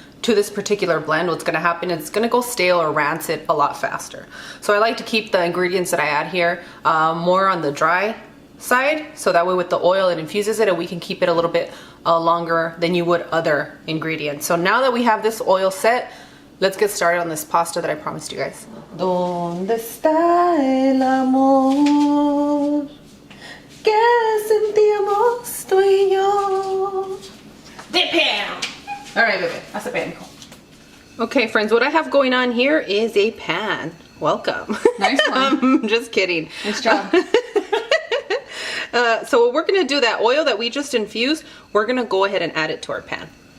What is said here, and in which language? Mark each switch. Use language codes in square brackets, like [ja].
[en] to this particular blend, what's gonna happen is it's gonna go stale or rancid a lot faster. So I like to keep the ingredients that I add here more on the dry side, so that way with the oil it infuses it and we can keep it a little bit longer than you would other ingredients. So now that we have this oil set, let's get started on this pasta that I promised you guys. [es] ¿Dónde está el amor que sentíamos tú y yo? [en] The pan! Alright, baby, that's a pan. Okay, friends, what I have going on here is a pan. Welcome. Nice one. I'm just kidding. Nice job. So what we're gonna do, that oil that we just infused, we're gonna go ahead and add it to our pan.